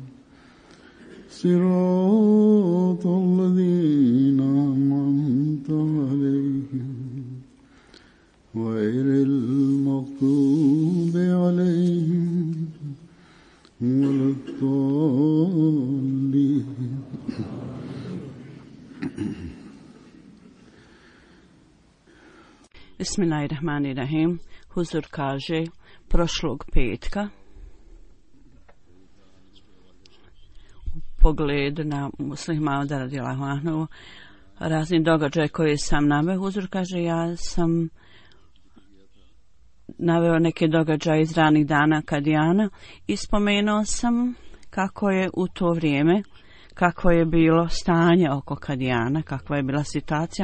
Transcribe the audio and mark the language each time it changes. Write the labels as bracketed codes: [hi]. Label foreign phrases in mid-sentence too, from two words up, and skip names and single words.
[ar] صراط الذين أنعمت عليهم غير المغضوب عليهم ولا الضالين. Bismillahirrahmanirrahim. [bs] Huzur kaže prošlog petka u pogledu na Muslih Mauda [ar] رضي الله عنه [bs] razni događaje koje sam naveo. Huzur kaže ja sam naveo neke događaje iz ranih dana Kadijana i spomenuo sam kako je u to vrijeme, kako je bilo stanje oko Kadijana, kakva je bila situacija.